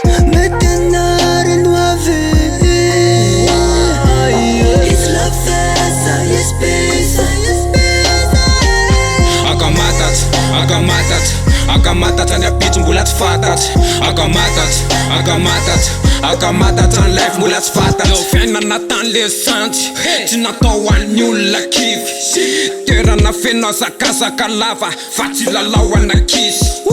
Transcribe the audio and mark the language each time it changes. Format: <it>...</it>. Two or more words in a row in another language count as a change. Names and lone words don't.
<mg>Mety anarano avy.</mg> <en>It's la festa, yes, pesa, yes, pesa.</en> <mg>Akamatatra, akamatatra, akamatatra ny apitso mbola tsy fantatry. Akamatatra, akamatatra, akamatatra ny life mbola tsy fantatry. Leo fiainana tany le santy, tsy natao ho an'ny olona kivy. Toerana feno zakazaka lava, fa tsy lalao an'ankizy.</mg>